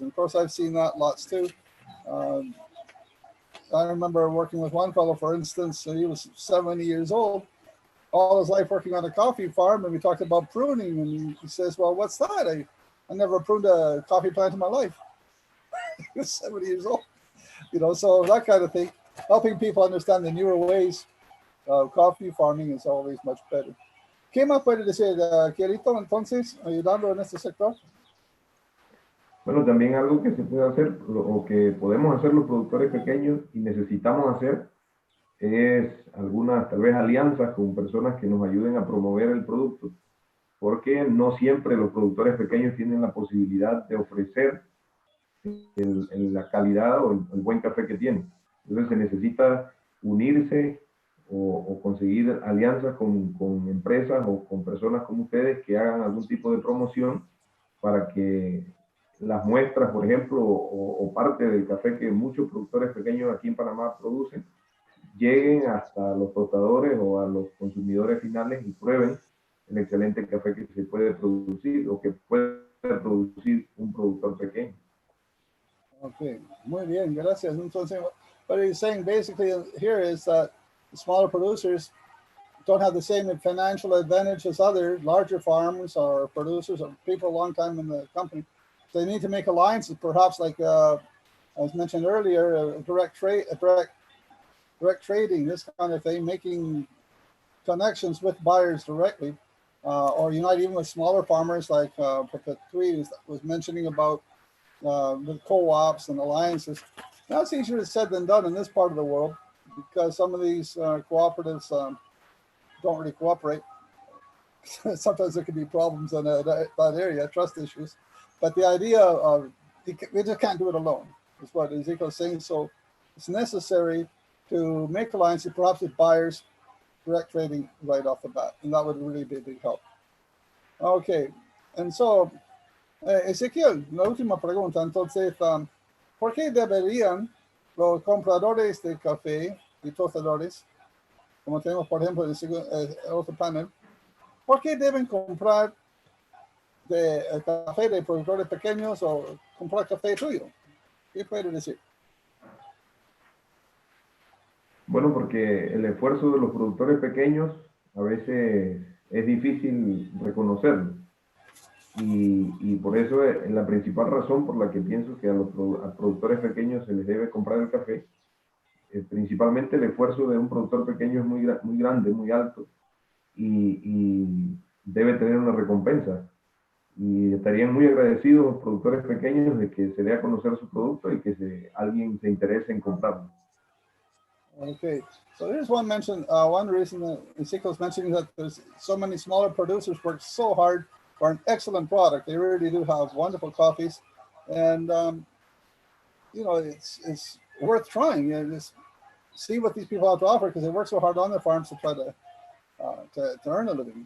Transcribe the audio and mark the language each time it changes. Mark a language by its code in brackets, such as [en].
[en] And of course, I've seen that lots too. I remember working with one fellow, for instance, and he was 70 years old, all his life working on a coffee farm, and we talked about pruning, and he says, well, what's that? I never pruned a coffee plant in my life. He was 70 years old. So that kind of thing, helping people understand the newer ways of coffee farming is always much better. [es] ¿Qué más puede decir, Quierito, entonces, ayudando en este sector? Bueno, también algo que se puede hacer, o que podemos hacer los productores pequeños y necesitamos hacer, es algunas, tal vez, alianzas con personas que nos ayuden a promover el producto, porque no siempre los productores pequeños tienen la posibilidad de ofrecer la calidad o el buen café que tienen. Entonces se necesita unirse o conseguir alianzas con empresas o con personas como ustedes que hagan algún tipo de promoción para que las muestras, por ejemplo, o parte del café que muchos productores pequeños aquí en Panamá producen, lleguen hasta los tostadores o a los consumidores finales y prueben el excelente café que se puede producir o que puede producir un productor pequeño. Okay, muy bien, gracias. [en] Entonces, what he's saying basically here is that the smaller producers don't have the same financial advantage as other larger farmers or producers or people a long time in the company. They need to make alliances, perhaps like as mentioned earlier, direct trading, this kind of thing, making connections with buyers directly, or unite even with smaller farmers like PERPETUE was mentioning about the co-ops and alliances. That's easier said than done in this part of the world because some of these cooperatives don't really cooperate. Sometimes there can be problems in that area, trust issues. But the idea of, we just can't do it alone, is what Ezekiel's saying. So it's necessary to make alliances, perhaps with buyers, direct trading right off the bat, and that would really be a big help. Okay, and so, [es] Ezequiel, la última pregunta, entonces, ¿por qué deberían los compradores de café y tostadores, como tenemos por ejemplo en el otro panel, por qué deben comprar el café de productores pequeños o comprar café tuyo? ¿Qué puede decir? Bueno, porque el esfuerzo de los productores pequeños a veces es difícil reconocerlo. Y por eso es la principal razón por la que pienso que a los productores pequeños se les debe comprar el café. Principalmente el esfuerzo de un productor pequeño es muy grande, muy alto, y debe tener una recompensa. Y estarían muy agradecidos los productores pequeños de que se dé a conocer su producto y que alguien se interese en comprarlo. [en] Okay, so here's one reason that Ezequiel's mentioning that there's so many smaller producers work so hard for an excellent product. They really do have wonderful coffees, and you know, it's worth trying. You know, just see what these people have to offer because they work so hard on their farms to try to earn a living.